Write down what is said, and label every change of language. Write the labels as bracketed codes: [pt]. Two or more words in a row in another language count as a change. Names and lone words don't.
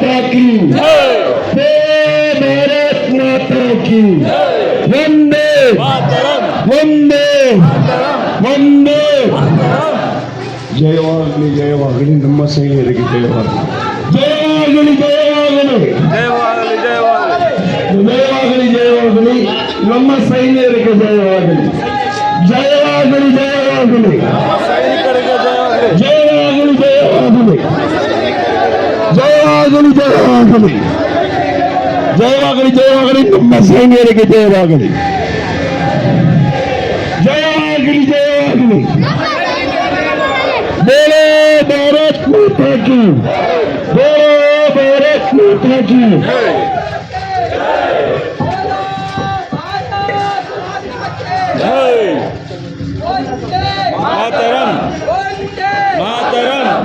[hi] की हे भारत माता की वंदे वंदे वंदे [kn] ಜಯವಾಗಲಿ ಜಯವಾಗಲಿ ನಮ್ಮ ಸೈನಿಕರಿಗೆ ಜಯವಾಗಲಿ ಜಯವಾಗಲಿ ಜಯವಾಗಲಿ ಜಯವಾಗಲಿ ಜಯವಾಗಲಿ ನಮ್ಮ ಸೈನ್ಯರಿಗೆ ಜಯವಾಗಲಿ ಜಯವಾಗಲಿ ಜಯವಾಗಲಿ ಜಯವಾಗಲಿ ಜಯವಾಗಲಿ ಜಯವಾಗಲಿ ಜಯವಾಗಲಿ ಜಯವಾಗಲಿ ಜಯವಾಗಲಿ ನಮ್ಮ ಸೈನ್ಯರಿಗೆ ಜಯವಾಗಲಿ ಜಯವಾಗಲಿ ಜಯವಾಗಲಿ [hi] बोलो भारत माता की बोलो भारत माता की मातरम मातरम